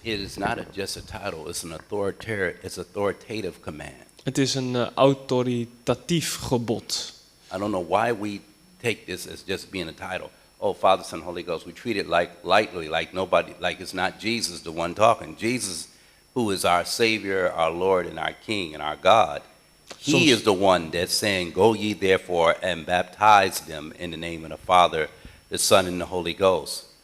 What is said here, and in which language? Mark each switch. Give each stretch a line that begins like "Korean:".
English: it is not just a title, it's authoritative command.
Dutch: het is een autoritatief gebod.
English: I don't know why we take this as just being a title. Oh, Father, Son, Holy Ghost. We treat it lightly, like nobody, like it's not Jesus the one talking. Jesus, who is our Savior, our Lord, and our King, and our God, He
Dutch: Soms-
English: is the one that's saying, "Go ye therefore and baptize them in the name of the Father, the Son, and the Holy Ghost."